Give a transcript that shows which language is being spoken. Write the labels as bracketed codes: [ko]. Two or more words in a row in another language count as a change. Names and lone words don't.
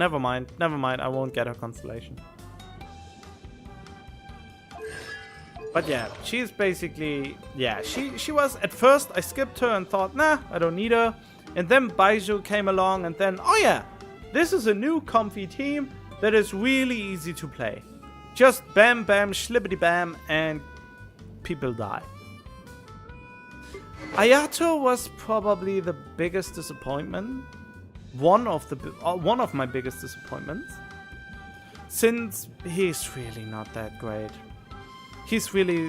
[en] Never mind, I won't get her constellation. But yeah, she's basically... Yeah, she was... At first, I skipped her and thought, nah, I don't need her. And then Baizhu came along and then, oh yeah, this is a new comfy team that is really easy to play. Just bam, bam, shlippity bam, and people die. Ayato was probably the biggest disappointment. One of my biggest disappointments. Since he's really not that great. He's really...